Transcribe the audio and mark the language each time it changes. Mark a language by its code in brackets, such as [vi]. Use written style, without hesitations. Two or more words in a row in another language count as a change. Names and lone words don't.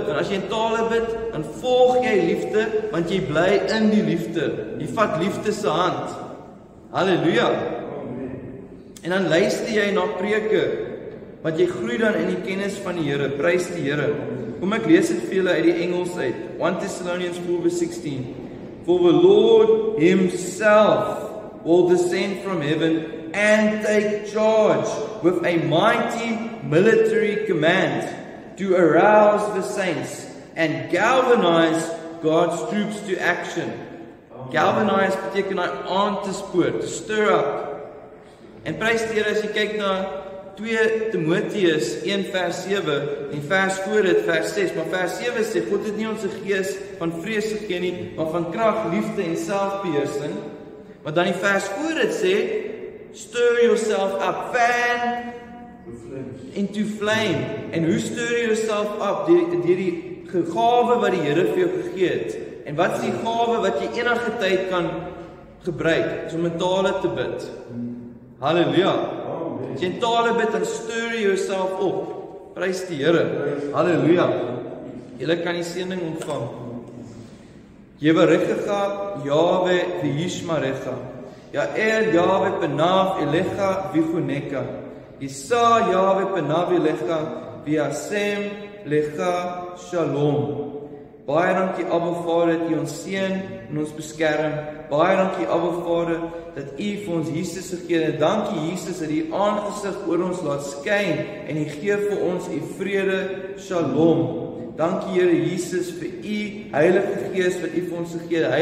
[af] Want as jy in tale bid, dan volg jy liefde, want jy bly in die liefde. Jy vat liefde se hand. Halleluja. En dan luister jy na preke, want jy groei dan in die kennis van die Here. Prys die Here. Kom ek lees dit vir julle uit die Engels uit. [en] 1 Thessalonians 4:16. For the Lord himself will descend from heaven and take charge with a mighty military command to arouse the saints and galvanize God's troops to action. [af] Galvanize beteken aan te spoor, [en] to stir up. [af] En prys die Here as jy kyk na 2 Timoteus 1 vers 7 en vers voor dit vers 6, maar vers 7 sê God het nie ons 'n gees van vrees gegee nie, maar van krag, liefde en selfbeheersing. Maar dan die vers voor dit sê [en] stir yourself up, fan into flame. [af] En hoe [en] stir you yourself up? [af] Deur die gawe wat die Here vir jou gegee het. En wat is die gawe wat jy enige tyd kan gebruik? Is om in tale te bid. Halleluja. As jy in tale bid, dan [en] stir you yourself [af] op. Prys die Here. Halleluja. Julle kan die seëning ontvang. [he] יברכך יהוה וישמרך. יאר יהוה פניו אליך ויחנך. ישא יהוה פניו אליך וישם לך שלום. [af] Baie dankie Abba Vader dat U ons seën en ons beskerm. Baie dankie Abba Vader dat U vir ons Jesus gegee het. Dankie Jesus dat U aangesig oor ons laat skyn en U gee vir ons U vrede. Shalom. Dankie Here Jesus vir U Heilige Gees wat U vir ons gegee het.